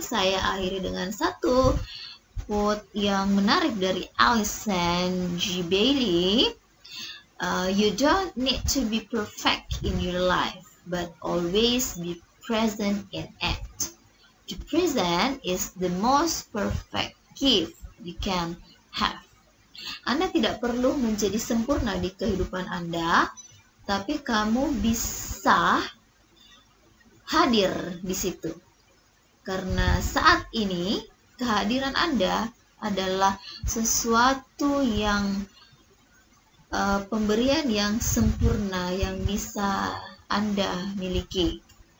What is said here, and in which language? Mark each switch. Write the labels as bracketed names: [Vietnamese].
[Indonesian] Saya akhiri dengan satu quote yang menarik dari Alison G. Bailey. [English] You don't need to be perfect in your life, but always be present in it. To present is the most perfect gift you can have. [Indonesian] Anda tidak perlu menjadi sempurna di kehidupan Anda, tapi kamu bisa hadir di situ. Karena saat ini kehadiran Anda adalah sesuatu yang pemberian yang sempurna yang bisa Anda miliki.